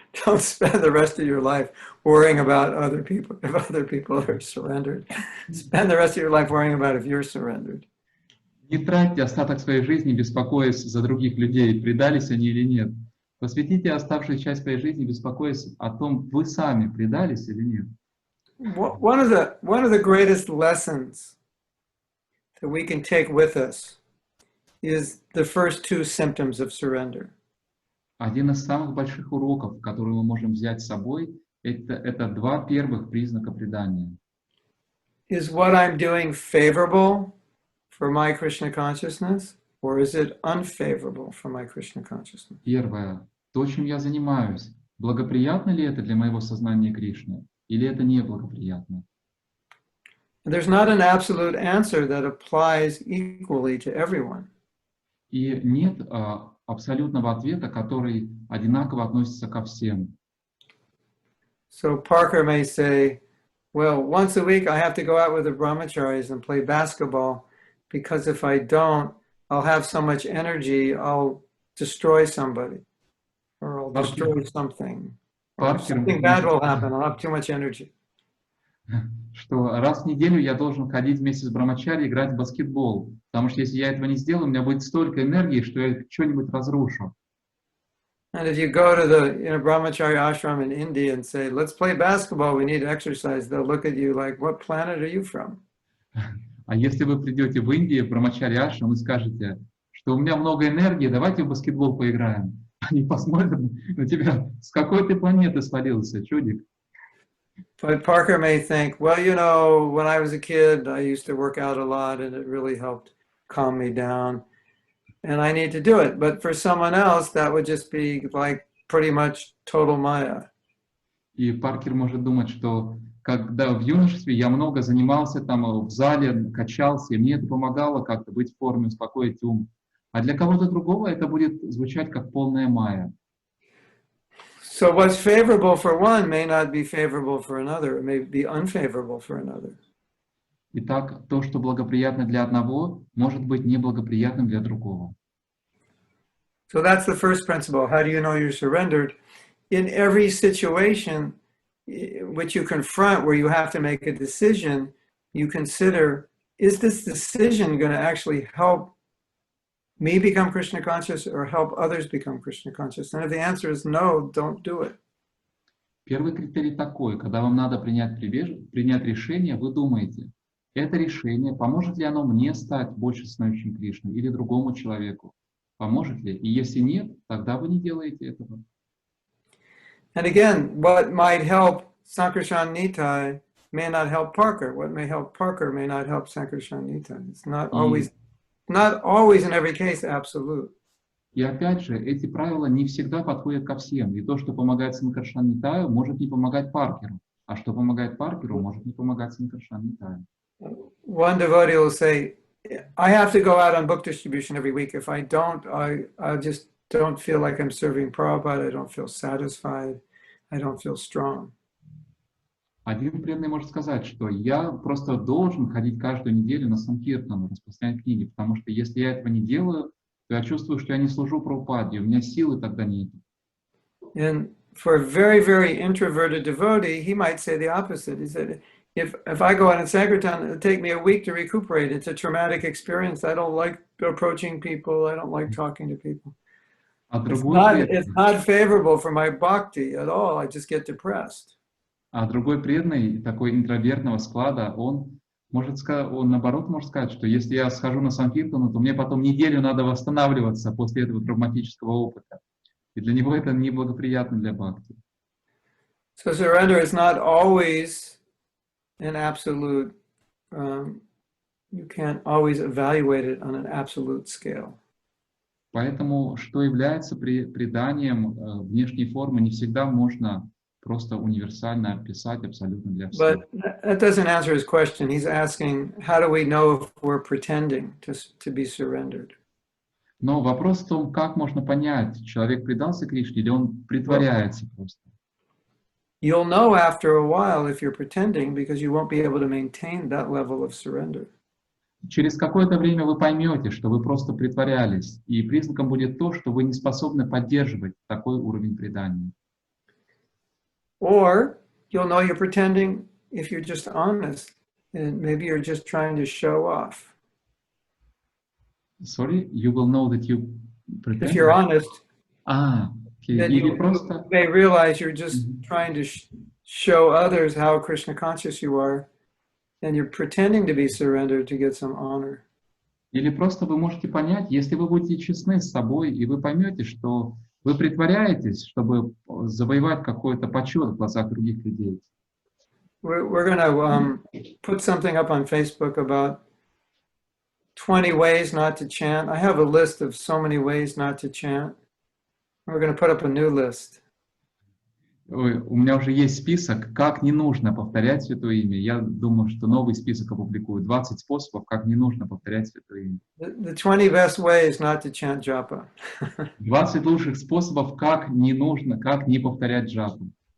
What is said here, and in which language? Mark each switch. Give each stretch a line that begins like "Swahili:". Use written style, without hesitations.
English: Don't spend the rest of your life worrying about other people, if other people are surrendered. Spend the rest of your life worrying about if you're surrendered.
Russian: Не тратьте остаток своей жизни, беспокоясь за других людей, предались они или нет. Посвятите оставшую часть своей жизни, беспокоясь о том, вы сами предались или нет.
English: One of the greatest lessons that we can take with us is the first two symptoms of surrender.
Russian: Один из самых больших уроков, которые мы можем взять с собой, это два первых признака предания.
English: Is what I'm doing favorable for my Krishna consciousness, or is it unfavorable for my Krishna consciousness?
Russian: Первое. То, чем я занимаюсь, благоприятно ли это для моего сознания Кришны, или это неблагоприятно?
English: There's not an absolute answer that applies equally to everyone.
Russian: И нет абсолютного ответа, который одинаково относится ко всем.
English: So Parker may say, well, once a week I have to go out with the brahmacharis and play basketball because if I don't, I'll have so much energy, I'll destroy somebody or I'll destroy something. Or something bad will happen, I'll have too much energy.
Russian: Что раз в неделю я должен ходить вместе с брамачари играть в баскетбол, потому что если я этого не сделаю, у меня будет столько энергии, что я что-нибудь разрушу.
English: And if you go to the brahmachari ashram in India and say, let's play basketball, we need exercise, they'll look at you like, what planet are you from?
Russian: А если вы придете в Индию, в брамачари ашрам, и скажете, что у меня много энергии, давайте в баскетбол поиграем. Они посмотрят на тебя, с какой ты планеты свалился, чудик.
English: But Parker may think, well, you know, when I was a kid, I used to work out a lot and it really helped calm me down. And I need to do it. But for someone else, that would just be like pretty much total Maya.
Russian: И Паркер может думать, что когда в юношестве я много занимался там в зале, качался, и мне это помогало как-то быть в форме, успокоить ум. А для кого-то другого это будет звучать как полная майя.
English: So what's favorable for one may not be favorable for another. It may be unfavorable for another.
Russian: Итак, то, что благоприятно для одного, может быть неблагоприятным для другого.
English: So that's the first principle. How do you know you're surrendered? In every situation which you confront where you have to make a decision, you consider, is this decision going to actually help me become Krishna conscious or help others become Krishna conscious? And if the answer is no, don't do it.
Russian: Первый критерий такой, когда вам надо принять решение, вы думаете, это решение, поможет ли оно мне стать больше сознающим Кришну или другому человеку? Поможет ли? И если нет, тогда вы не делаете этого.
English: And again, what might help Sankarshan Nitai may not help Parker. What may help Parker may not help Sankarshan Nitai. It's not always in every case absolute.
Russian: И опять же, эти правила не всегда подходят ко всем. И то, что помогает Санкаршан Нитаю, может не помогать Паркеру. А что помогает Паркеру, может не помогать Санкаршан Нитаю.
English: One devotee will say, I have to go out on book distribution every week. If I don't, I just don't feel like I'm serving Prabhupada. I don't feel satisfied. I don't feel strong.
Russian: Один преданный может сказать, что я просто должен ходить каждую неделю на Санкиртану, распространять книги, потому что если я этого не делаю, то я чувствую, что я не служу Прабхупаде, у меня силы тогда нет.
English: And for a very, very introverted devotee, he might say the opposite. He said, if I go out in Sankirtan, it'll take me a week to recuperate. It's a traumatic experience. I don't like approaching people. I don't like talking to people. It's not favorable for my bhakti at all. I just get depressed.
Russian: А другой преданный, такой интровертного склада, он наоборот может сказать, что если я схожу на Санкиртану, то мне потом неделю надо восстанавливаться после этого травматического опыта. И для него это неблагоприятно для бхакти.
English: So surrender is not always an absolute, you can't always evaluate it on an absolute scale.
Russian: Поэтому, что является преданием внешней формы, не всегда можно просто универсально описать абсолютно для всех.
English: But that doesn't answer his question. He's asking, how do we know if we're pretending to be surrendered?
Russian: Но вопрос в том, как можно понять, человек предался Кришне или он притворяется просто.
English: You'll know after a while if you're pretending because you won't be able to maintain that level of surrender.
Russian: Через какое-то время вы поймете, что вы просто притворялись, и признаком будет то, что вы не способны поддерживать такой уровень предания.
English: Or you'll know you're pretending if you're just honest, and maybe you're just trying to show off. Sorry, you will know that you pretend? If you're honest,
Russian: окей.
English: then
Russian: Или
English: you
Russian: просто...
English: may realize you're just trying to show others how Krishna conscious you are, and you're pretending to be surrendered to get some honor.
Russian: Или просто вы можете понять, если вы будете честны с собой, и вы поймете, что вы притворяетесь, чтобы завоевать какой-то почет в глазах других людей.
English: We're going to put something up on Facebook about 20 ways not to chant. I have a list of so many ways not to chant. We're going to put up a new list.
Russian: Ой, у меня уже есть список, как не нужно повторять Святое Имя. Я думаю, что новый список опубликую. 20 способов, как не нужно повторять Святое Имя.
English: The 20 best ways not to chant japa.
Russian: 20 лучших способов, как не нужно, как не повторять джапу.